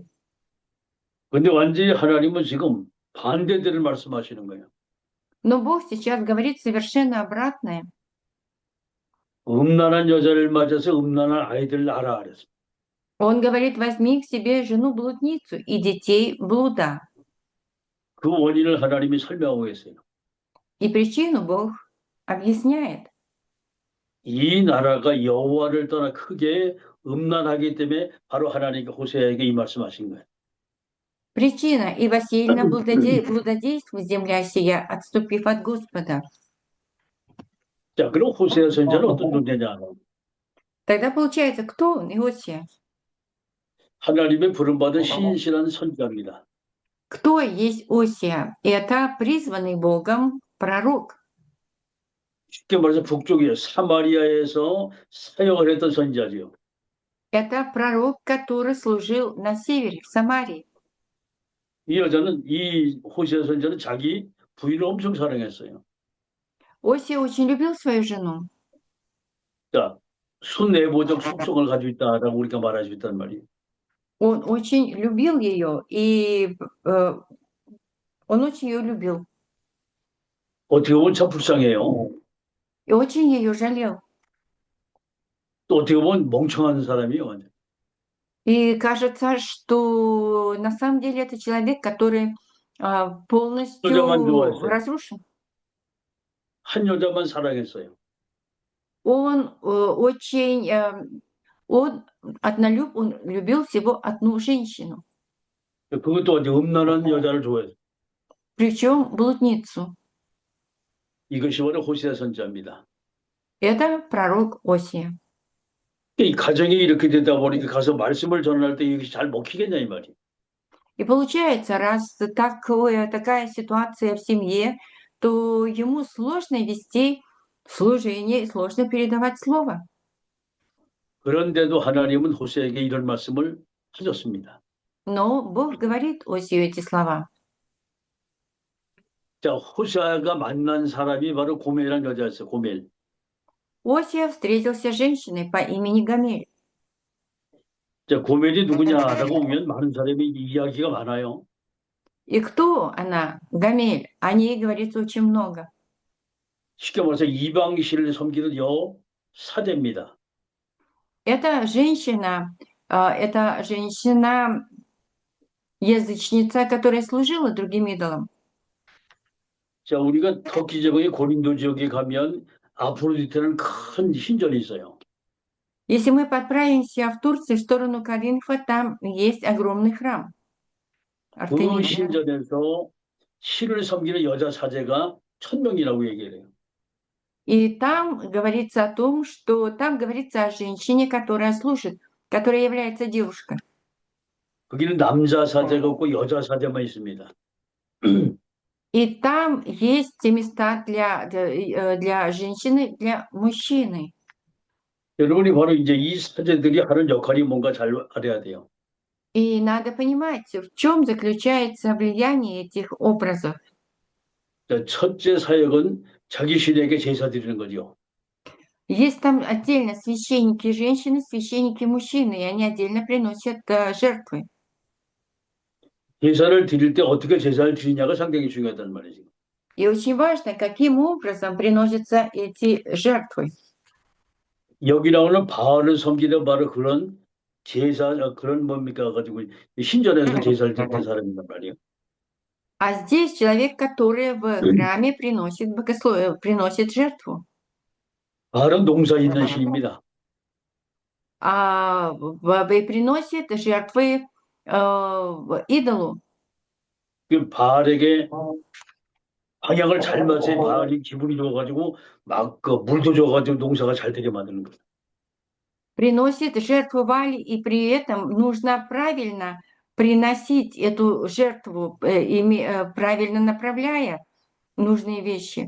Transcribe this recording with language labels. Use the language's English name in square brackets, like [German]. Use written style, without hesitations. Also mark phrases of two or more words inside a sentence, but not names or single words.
[Korean] 근데 완전히 하나님은 지금 반대들을 말씀하시는 거예요. [Russian] Но Бог сейчас говорит совершенно обратное. [Korean] 음란한 여자를 맞아서 음란한 아이들 낳아라 그랬어요. [Russian] Он говорит, возьми к себе жену-блудницу и детей блуда. [Korean] 그 원인을 하나님이 설명하고 계세요. [Russian] И причину Бог объясняет. [Korean] 이 나라가 여호와를 떠나 크게 음란하기 때문에 바로 하나님께 호세아에게 이 말씀하신 거예요. [Russian] Причина, ибо сильно блудодействует земля сия, отступив от Господа. [Korean] 자, 그럼 호세아 선지자는 어떤 존재냐? [Russian] Тогда получается, кто он, Иосия? [Korean] 하나님의 부름받은 신실한 선지자입니다. [Russian] Кто есть Осия? Это призванный Богом пророк. [Korean] 쉽게 말해서 북쪽에 사마리아에서 사역을 했던 선지자지요. [Russian] Это пророк, который служил на севере, в Самарии. [Korean] 이 여자는 이 호세아 선지자는 자기 부인을 엄청 사랑했어요. [Russian] Осия очень любил свою жену. [Korean] 자, 순애보적 속성을 가지고 있다라고 우리가 말할 수 있단 말이에요. [Russian] Он очень любил ее, и он очень ее любил. [Korean] 어떻게 보면 참 불쌍해요. [Russian] И очень ее жалел. [Korean] 또 어떻게 보면 멍청한 사람이에요. 완전. [Russian] И кажется, что на самом деле это человек, который полностью [Korean] 여자만 좋아했어요. [Russian] разрушен. [Korean] 한 여자만 사랑했어요. [Russian] Он очень, он любил всего одну женщину, [Korean] 그것도 아주 음란한 여자를 좋아했어요. [Russian] причем блудницу. [Korean] 이것이 바로 호세아 선지자입니다. [Russian] Это пророк Осия. [Korean] 이 가정이 이렇게 되다 보니까 가서 말씀을 전할 때 이것이 잘 먹히겠냐 이 말이에요. [Russian] И получается, раз такая ситуация в семье, то ему сложно вести служение и сложно передавать слово. [Korean] 그런데도 하나님은 호세에게 이런 말씀을 하셨습니다. [Russian] Но Бог говорит Осию эти слова. [Korean] 자, 호세아가 만난 사람이 바로 고멜이라는 여자였어요. 고멜. [Russian] Осия встретился с женщиной по имени Гамель. [Korean] 자, 고멜이 누구냐라고 보면 많은 사람이 이야기가 많아요. [Russian] И кто она, Гамель? О ней говорится очень много. [Korean] 쉽게 말해서 이방신을 섬기는 여사제입니다. [Russian] Это женщина-язычница, которая служила другим идолам. [Korean] 자, 우리가 터키 지역의 고린도 지역에 가면 아프로디테는 큰 신전이 있어요. [Russian] Если мы подправимся в Турции в сторону Коринфа, там есть огромный храм [Korean] 그 [Russian] Артемиды. [Korean] 신전에서 신을 섬기는 여자 사제가 1000명이라고 얘기를 해요. [Russian] И там говорится о том, что там говорится о женщине, которая служит, которая является девушкой. [Korean] 거기는 남자 사제가 없고 여자 사제만 있습니다. [Russian] И там есть места для женщины, для мужчины. [Korean] 여러분이 바로 이제 이 사제들이 하는 역할이 뭔가 잘 알아야 돼요. [Russian] И надо понимать, в чем заключается влияние этих образов. [Korean] 자, 첫째 사역은 자기 신에게 제사 드리는 거죠. [Russian] Есть там отдельно священники женщины, священники мужчины, и они отдельно приносят жертвы. [Korean] 제사를 드릴 때 어떻게 제사를 드리냐가 상당히 중요하단 말이죠. [Russian] И очень важно, каким образом приносятся эти жертвы. [Korean] 여기 나오는 바알을 섬기는 바로 그런 제사, 그런 뭡니까 가지고 신전에서 제사를 드리는 사람이란 말이에요. [Russian] А здесь человек, который в храме приносит жертву. [Korean] 바알은 농사 있는 신입니다. [Russian] И приносит жертвы идолу. [Korean] 그 바알에게 방향을 잘 맞춰야 바알이 기분이 좋아가지고 막 그 물도 줘가지고 농사가 잘 되게 만드는 거예요. [Russian] Приносит жертву Вали, и при этом нужно правильно приносить эту жертву, правильно направляя нужные вещи.